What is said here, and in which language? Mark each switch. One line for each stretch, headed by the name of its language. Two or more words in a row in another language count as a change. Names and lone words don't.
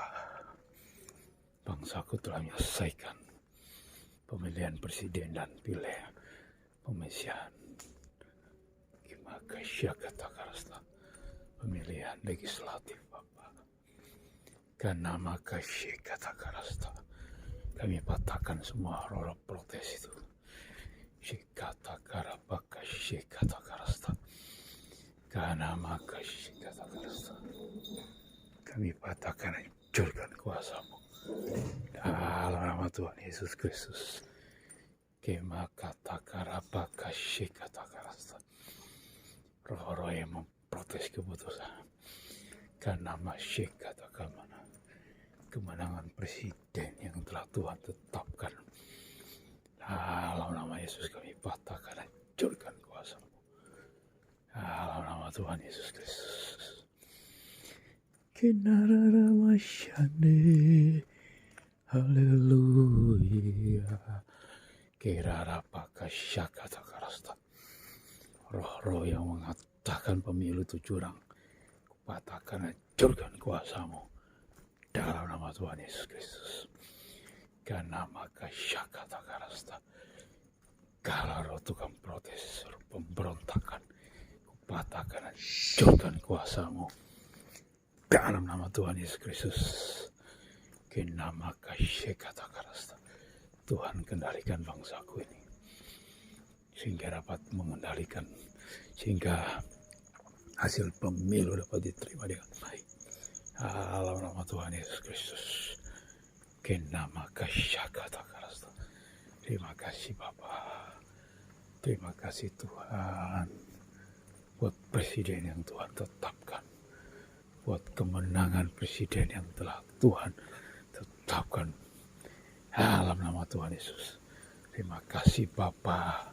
Indonesian: Bangsaku telah menyelesaikan pemilihan presiden dan pilihan pemilihan. Maka syekata karasta. Pemilihan legislatif Bapa. Karena maka syekata karasta. Kami patahkan semua roh protes itu. Syekata karabaka syekata karasta. Karena maka syekata karasta. Kami patahkan, hancurkan kuasamu. Dalam nama Tuhan Yesus Kristus. Kema kata karapaka kata karasta. Roh-roh yang memprotes keputusan. Karena masyik kata kamana. Kemenangan presiden yang telah Tuhan tetapkan. Dalam nama Yesus kami patahkan, hancurkan kuasamu. Dalam nama Tuhan Yesus Kristus. Kinarara masyane. Haleluya. Kirara pakasya kata karasta. Roh-roh yang mengatakan pemilu itu curang, kupatahkan, hancurkan kuasamu. Dalam nama Tuhan Yesus Kristus. Karena maka syakata karasta. Kalau roh tukang protes, roh pemberontakan, kupatahkan, hancurkan kuasamu. Dalam nama Tuhan Yesus Kristus. Karena maka syakata karasta. Tuhan kendalikan bangsaku ini. Sehingga dapat mengendalikan. Sehingga hasil pemilu dapat diterima dengan baik. Dalam nama Tuhan Yesus Kristus. Kenama kasyakata karasta. Terima kasih Bapa. Terima kasih Tuhan. Buat presiden yang Tuhan tetapkan. Buat kemenangan presiden yang telah Tuhan tetapkan. Dalam nama Tuhan Yesus. Terima kasih Bapa.